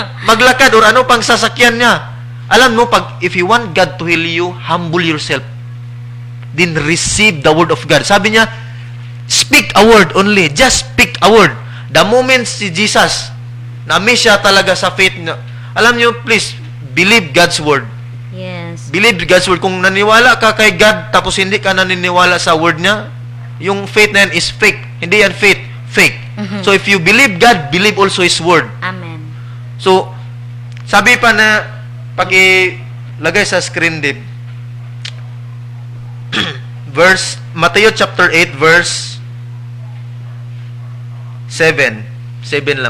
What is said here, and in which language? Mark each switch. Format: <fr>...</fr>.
<tl>Maglakad or ano pang sasakyan niya. Alam mo,</tl> <en>if you want God to heal you, humble yourself. Then receive the word of God.</en> <tl>Sabi niya,</tl> <en>speak a word only. Just speak a word. The moment</en> <tl>si Jesus, na-miss siya talaga sa faith niya. Alam niyo,</tl> <en>please, believe God's word. Yes. Believe God's word.</en> <tl>Kung naniwala ka kay God, tapos hindi ka naniniwala sa word niya, yung faith na yan is fake. Hindi yan faith. Fake.</tl> <en>So if you believe God, believe also His word. Amen.</en> <tl>So, sabi pa na, pag-ilagay sa screen, Dave, Matthew chapter 8, verse 7. 7 lang.</tl>